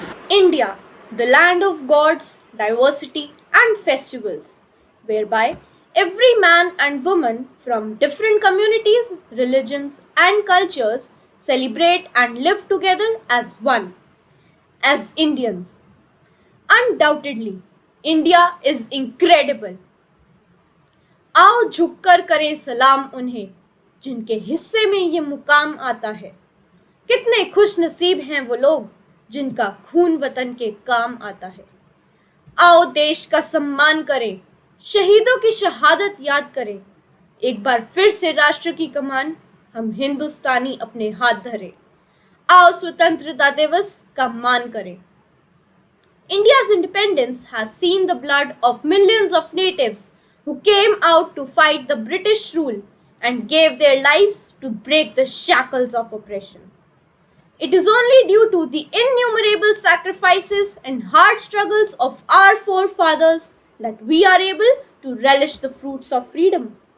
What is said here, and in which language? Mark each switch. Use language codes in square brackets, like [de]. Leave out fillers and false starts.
[en] India, the land of gods, diversity, and festivals, whereby every man and woman from different communities, religions, and cultures celebrate and live together as one, as Indians. Undoubtedly, India is incredible. [hi] आओ झुककर करें सलाम उन्हें जिनके हिस्से में ये मुकाम आता है। कितने खुश नसीब हैं वो लोग जिनका खून वतन के काम आता है। आओ देश का सम्मान करें, शहीदों की शहादत याद करें। एक बार फिर से राष्ट्र की कमान हम हिंदुस्तानी अपने हाथ धरे। आओ स्वतंत्रता दिवस का मान करें। [en] India's independence has seen the blood of millions of natives who came out to fight the British rule and gave their lives to break the shackles of oppression. It is only due to the innumerable sacrifices and hard struggles of our forefathers that we are able to relish the fruits of freedom.